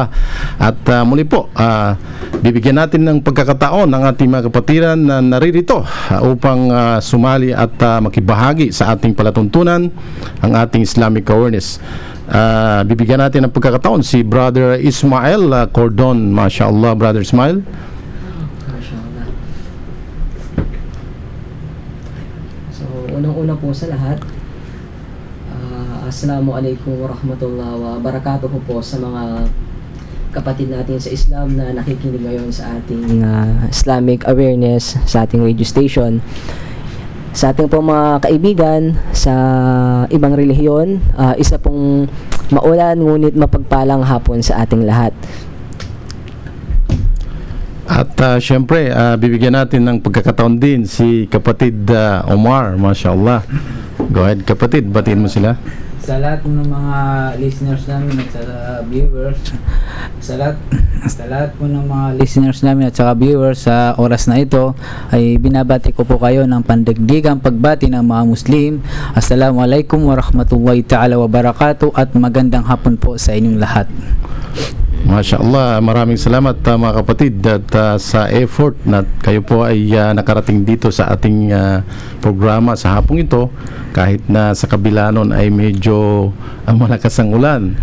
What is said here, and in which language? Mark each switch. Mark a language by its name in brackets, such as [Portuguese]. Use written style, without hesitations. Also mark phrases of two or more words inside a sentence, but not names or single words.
[Filipino] At muli po, bibigyan natin ng pagkakataon ng ating mga kapatiran na naririto upang sumali at makibahagi sa ating palatuntunan, ang ating Islamic Awareness. Bibigyan natin ng pagkakataon si Brother Ismael Cordon. [Arabic] ما شاء الله, Brother Ismael. [Filipino] So, unang-una po sa lahat, [Arabic] السلام عليكم ورحمة الله وبركاته [Filipino] po sa mga kapatid natin sa Islam na nakikinig ngayon sa ating Islamic Awareness sa ating radio station. Sa ating pong mga kaibigan sa ibang relihiyon, isa pong maulan ngunit mapagpalang hapon sa ating lahat. At syempre, bibigyan natin ng pagkakataon din si kapatid Omar, [Arabic] ما شاء الله. [English] Go ahead, [Filipino] kapatid, batiin mo sila. Sa lahat ng mga listeners namin at sa viewers, sa lahat po ng mga listeners namin at saka viewers sa oras na ito, ay binabati ko po kayo ng pandagdigang pagbati ng mga Muslim. [Arabic] السلام عليكم ورحمة الله تعالى وبركاته, [Filipino] at magandang hapon po sa inyong lahat. [Arabic] ما شاء الله, [Filipino] maraming salamat mga kapatid at sa effort na kayo po ay nakarating dito sa ating programa sa hapong ito, kahit na sa kabila nun ay medyo malakas ang ulan.